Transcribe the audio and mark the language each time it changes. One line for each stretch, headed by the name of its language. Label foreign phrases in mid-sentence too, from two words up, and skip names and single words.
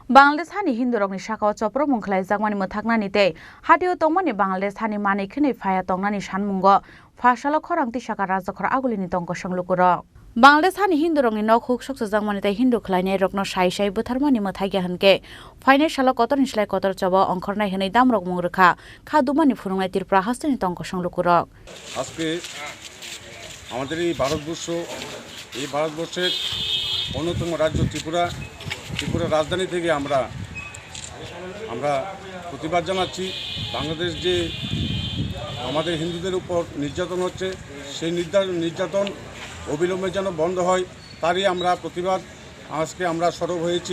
Kok Borok: বাংলাদেশ হানি হিন্দু রংনি শাখাও চপ্র মুখলাই জাগমানি মথাকনানি তে হাটিও তংমানি বাংলাদেশ হানি মানি খনি ফায়া তংনানি সানমুঙ্গ ফাশাল খরাংতি শাখা রাজখর আগুলিনি তংক সংলুকুর বাংলাদেশ হানি হিন্দু রংনি নক হুক সকস জাগমানি তাই হিন্দু খলাইনে রগ্ন সাই সাই বুথারমানি মথাইগিয়া হনকে ফাইনে সাল কতর নিসলাই কতর চব অংখরনাই হनै দামরক মুংরখা খাদুমানি ফুরুংনাই ত্রিপুরা হাস্তিনি তংক সংলুকুর
Bangla: আজকে আমাদের এই ভারতবর্ষের অন্যতম রাজ্য ত্রিপুরা রাজধানী থেকে আমরা প্রতিবাদ জানাচ্ছি। বাংলাদেশ যে আমাদের হিন্দুদের উপর নির্যাতন হচ্ছে, সেই নির্যাতন অবিলম্বে যেন বন্ধ হয়, তারই আমরা প্রতিবাদ আজকে আমরা সরব হয়েছি।